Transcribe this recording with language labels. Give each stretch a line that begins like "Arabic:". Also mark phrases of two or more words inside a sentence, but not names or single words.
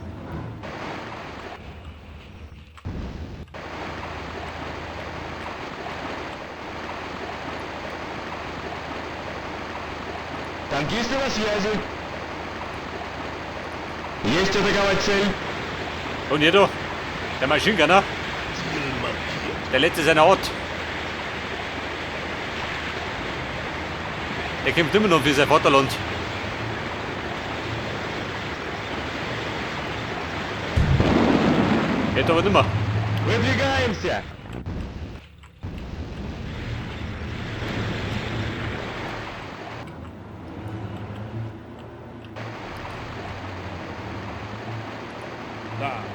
Russian: Танкисты на связи. Есть атаковать цель.
German: Und hier doch. Der Maschinengunner. Der letzte seiner Art. Der kämpft immer noch für sein Vaterland.
Russian: Этого нема. Выдвигаемся. Да.